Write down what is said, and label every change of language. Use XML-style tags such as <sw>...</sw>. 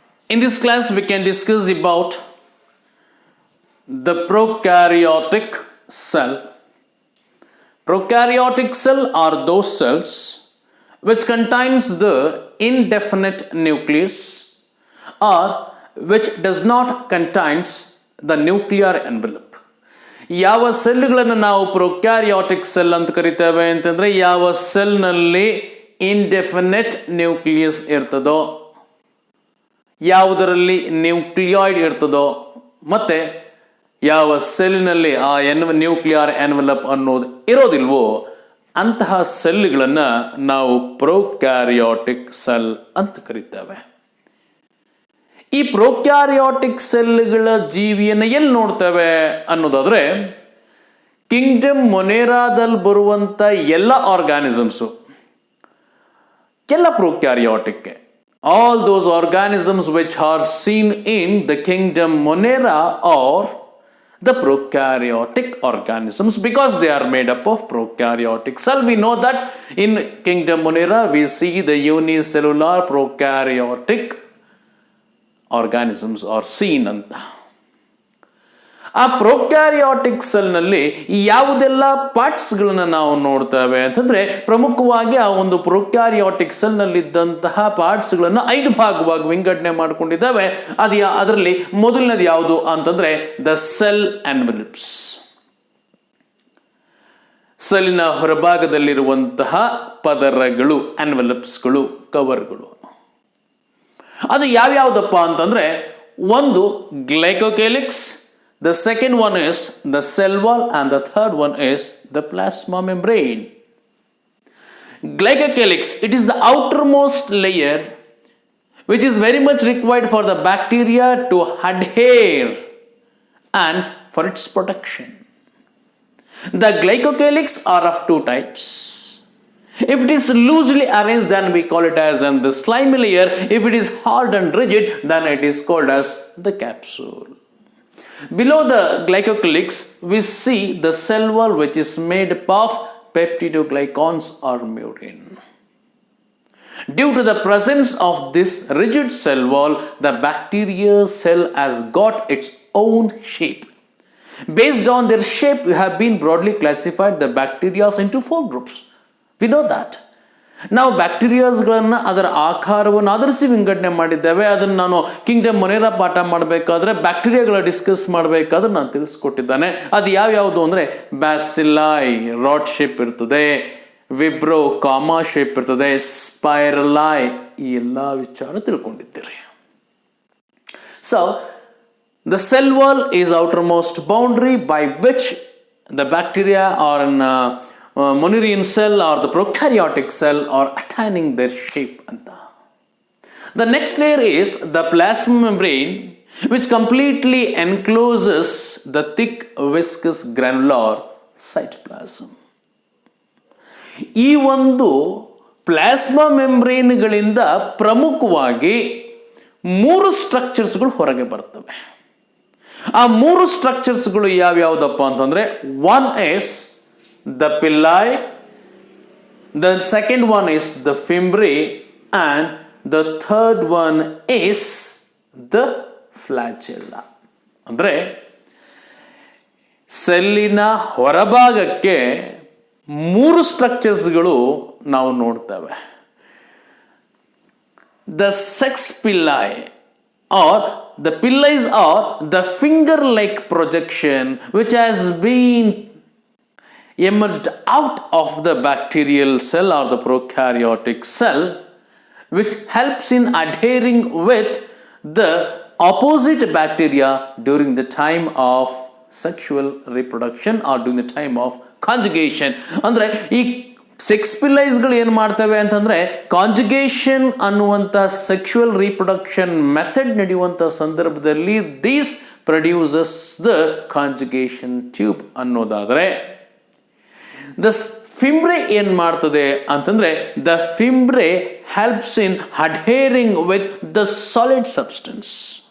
<en>In this class we can discuss about the prokaryotic cell. Prokaryotic cell are those cells which contains the indefinite nucleus or which does not contains the nuclear envelope.</en> <kn>ಯಾವ ಸೆಲ್ಗಳನ್ನು ನಾವು prokaryotic cell ಅಂತ ಕರಿತೇವೆ ಅಂತಂದ್ರೆ ಯಾವ ಸೆಲ್ನಲ್ಲಿ indefinite nucleus ಇರ್ತದೋ, ಯಾವುದರಲ್ಲಿ nucleoid ಇರ್ತದೋ, ಮತ್ತೆ ಯಾವ ಸೆಲ್ನಲ್ಲಿ ಆ ನ್ಯೂಕ್ಲಿಯರ್ ಎನ್ವೆಲಪ್ ಅನ್ನೋದು ಇರೋದಿಲ್ವೋ ಅಂತಹ ಸೆಲ್ಗಳನ್ನು ನಾವು ಪ್ರೊಕ್ಯಾರಿಯೋಟಿಕ್ ಸೆಲ್ ಅಂತ ಕರಿತೇವೆ. ಈ ಪ್ರೊಕ್ಯಾರಿಯೋಟಿಕ್ ಸೆಲ್ಗಳ ಜೀವಿಯನ್ನು ಎಲ್ಲಿ ನೋಡ್ತೇವೆ ಅನ್ನೋದಾದ್ರೆ ಕಿಂಗ್ಡಮ್ ಮೊನೇರಾದಲ್ಲಿ ಬರುವಂತ ಎಲ್ಲ ಆರ್ಗಾನಿಸಮ್ಸು ಎಲ್ಲ prokaryotic.</kn> <en>All those organisms which are seen in the kingdom Monera are the prokaryotic organisms because they are made up of prokaryotic cell. We know that in kingdom Monera we see the unicellular prokaryotic organisms are seen ಅಂತ.</en> <kn>ಆ prokaryotic ಸೆಲ್ನಲ್ಲಿ ಯಾವುದೆಲ್ಲ ಪಾರ್ಟ್ಸ್ಗಳನ್ನು ನಾವು ನೋಡ್ತೇವೆ ಅಂತಂದ್ರೆ ಪ್ರಮುಖವಾಗಿ ಆ ಒಂದು prokaryotic ಸೆಲ್ನಲ್ಲಿದ್ದಂತಹ ಪಾರ್ಟ್ಸ್ಗಳನ್ನು 5 ಭಾಗವಾಗಿ ವಿಂಗಡಣೆ ಮಾಡಿಕೊಂಡಿದ್ದಾವೆ. ಅದರಲ್ಲಿ ಮೊದಲನೇದು ಯಾವುದು ಅಂತಂದ್ರೆ ದ ಸೆಲ್ ಎನ್ವೆಲಪ್ಸ್. ಸೆಲ್ಲಿನ ಹೊರಭಾಗದಲ್ಲಿರುವಂತಹ ಪದರಗಳು, ಎನ್ವೆಲಪ್ಸ್ಗಳು, ಕವರ್ಗಳು. ಅದು ಯಾವ್ಯಾವುದಪ್ಪ ಅಂತಂದ್ರೆ ಒಂದು ಗ್ಲೈಕೋಕ್ಯಾಲಿಕ್ಸ್,</kn> <en>the second one is the cell wall and the third one is the plasma membrane. Glycocalyx, it is the outermost layer which is very much required for the bacteria to adhere and for its protection. The glycocalyx are of two types. If it is loosely arranged, then we call it as the slimy layer. If it is hard and rigid, then it is called as the capsule. Below the glycocalyx, we see the cell wall which is made up of peptidoglycans or murin. Due to the presence of this rigid cell wall, the bacteria cell has got its own shape. Based on their shape, we have been broadly classified the bacteria into 4 groups. We know that.</en> <kn>ನಾವು ಬ್ಯಾಕ್ಟೀರಿಯಾಸ್ಗಳನ್ನು ಅದರ ಆಕಾರವನ್ನು ಆಧರಿಸಿ ವಿಂಗಡಣೆ ಮಾಡಿದ್ದೇವೆ. ಅದನ್ನು ನಾನು Kingdom ಮೊನೇರಾ ಪಾಠ ಮಾಡಬೇಕಾದ್ರೆ ಬ್ಯಾಕ್ಟೀರಿಯಾಗಳ ಡಿಸ್ಕಸ್ ಮಾಡಬೇಕಾದ್ರೆ ನಾನು ತಿಳಿಸ್ಕೊಟ್ಟಿದ್ದಾನೆ. ಅದು ಯಾವ್ಯಾವುದು ಅಂದರೆ ಬ್ಯಾಸಿಲೈ ರಾಡ್ ಶೇಪ್ ಇರ್ತದೆ, ವಿಬ್ರೋ ಕಾಮಾ ಶೇಪ್ ಇರ್ತದೆ, ಸ್ಪೈರಲೈ, ಈ ಎಲ್ಲ ವಿಚಾರ ತಿಳ್ಕೊಂಡಿದ್ದೀರಿ.</kn> <en>So the cell wall is outermost boundary by which the bacteria or an Monerian cell or the prokaryotic cell are attaining their shape. The next layer is the plasma membrane, which completely encloses the thick viscous granular cytoplasm.</en> <kn>ಈ ಒಂದು plasma ಮೆಂಬ್ರೇನ್ಗಳಿಂದ ಪ್ರಮುಖವಾಗಿ 3 ಸ್ಟ್ರಕ್ಚರ್ಸ್ಗಳು ಹೊರಗೆ ಬರ್ತವೆ. ಆ 3 ಸ್ಟ್ರಕ್ಚರ್ಸ್ಗಳು ಯಾವ್ಯಾವುದಪ್ಪ ಅಂತಂದ್ರೆ,</kn> <en>One is the pili, the second one is the fimbriae and the third one is the flagella.</en> <kn>ಅಂದ್ರೆ ಸೆಲ್ಲಿನ ಹೊರಭಾಗಕ್ಕೆ 3 ಸ್ಟ್ರಕ್ಚರ್ಸ್ಗಳು ನಾವು ನೋಡ್ತೇವೆ.</kn> <en>The sex pili or the pillars are the finger-like projection which has been emerged out of the bacterial cell or the prokaryotic cell, which helps in adhering with the opposite bacteria during the time of sexual reproduction or during the time of conjugation.</en> <kn>ಅಂದ್ರೆ ಈ sex ಪಿಲ್ಲೈಸ್ಗಳು ಏನು ಮಾಡ್ತವೆ ಅಂತಂದರೆ, conjugation ಅನ್ನುವಂಥ sexual reproduction method ನಡೆಯುವಂಥ ಸಂದರ್ಭದಲ್ಲಿ</kn> <en>these produces the conjugation tube</en> <kn>ಅನ್ನೋದಾದರೆ,</kn> <en>The fimbriae ಏನು ಮಾಡ್ತದೆ ಅಂತಂದರೆ, the fimbriae helps in adhering with the solid substance.</en>